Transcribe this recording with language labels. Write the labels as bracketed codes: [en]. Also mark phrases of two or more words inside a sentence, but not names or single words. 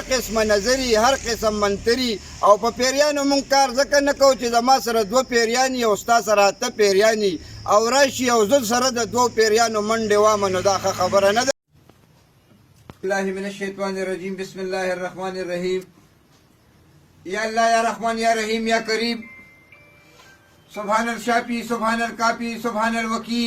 [ps] قسمه نظري، هر قسم منتري او په پیریانو مونږ کار ځکه نه کوو چې زما سره 2 پیریاني او ستا سره 8 پیریاني او راشي او زه سره د 2 پیریانو منډې وامه، نو دا ښه خبره نه ده. [ar] الله من الشیطان الرجیم. بسم الله الرحمن الرحیم. یا الله یا رحمان یا رحیم یا کریم. سبحان الشافی، سبحان الکافی، سبحان الوکیل.